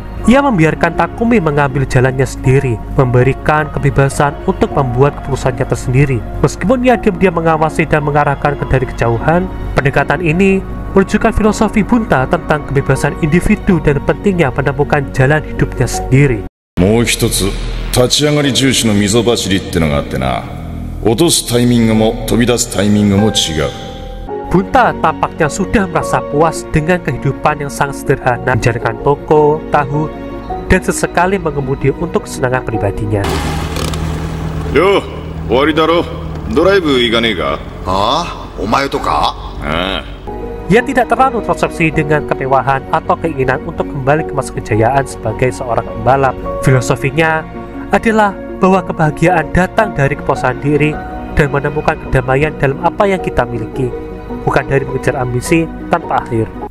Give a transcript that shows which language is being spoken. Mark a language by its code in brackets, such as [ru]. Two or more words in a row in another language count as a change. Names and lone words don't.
[id] Ia membiarkan Takumi mengambil jalannya sendiri, memberikan kebebasan untuk membuat keputusannya tersendiri. Meskipun ia diam-diam mengawasi dan mengarahkan dari kejauhan, pendekatan ini menunjukkan filosofi Bunta tentang kebebasan individu dan pentingnya menemukan jalan hidupnya sendiri. [ja] もう一つ立ち上がり重視の溝走りってのがあってな、落とすタイミングも飛び出すタイミングも違う。 [id] Bunta tampaknya sudah merasa puas dengan kehidupan yang sangat sederhana, menjalankan toko, tahu, dan sesekali mengemudi untuk kesenangan pribadinya. [ja] Yo, 終わりだろ。ドライブ行かねえか？ああ、 お前とか? [id] Ia tidak terlalu terobsesi dengan kemewahan atau keinginan untuk kembali ke masa kejayaan sebagai seorang pembalap. Filosofinya adalah bahwa kebahagiaan datang dari kepuasan diri dan menemukan kedamaian dalam apa yang kita miliki, bukan dari mengejar ambisi tanpa akhir.